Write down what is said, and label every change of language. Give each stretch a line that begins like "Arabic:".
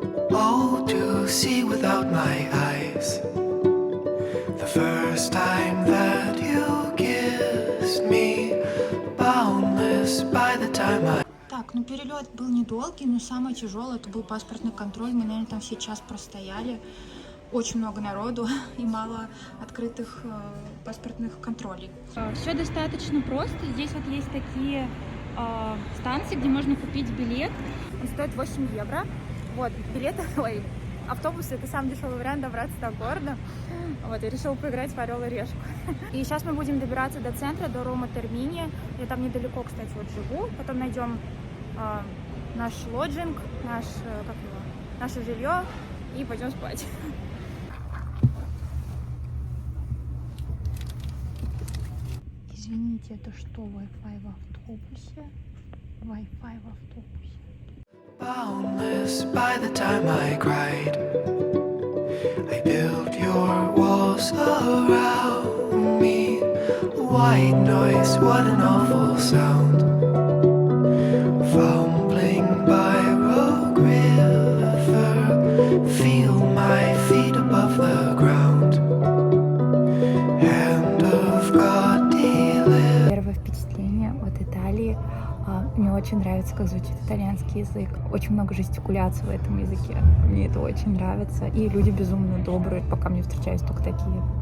English: Oh, to see without my eyes, the first time that you kissed me, boundless by the time I...
Russian: Так, ну перелет был недолгий, но самое тяжелое это был паспортный контроль. Мы, наверное, там все час простояли. Очень много народу и мало открытых паспортных контролей. Все достаточно просто. Здесь вот есть такие станции, где можно купить билет. Он стоит 8 евро. Вот, билеты, ой, автобусы — это самый дешевый вариант добраться до города. Вот, я решила поиграть в Орел и Решку. И сейчас мы будем добираться до центра, до Рома Термини. Я там недалеко, кстати, вот живу. Потом найдем наш лоджинг, наше жилье и пойдем спать. Извините, это что, Wi-Fi в автобусе? Wi-Fi в автобусе.
English: Boundless by the time I cried, I built your walls around me. White noise, what an awful sound. Fumbling by Rogue River, feel my feet above the ground. Hand of God delivered.
Russian: Первое впечатление от Италии. Мне очень нравится, как звучит итальянский язык. Очень много жестикуляций в этом языке. Мне это очень нравится. И люди безумно добрые, пока мне встречаются только такие.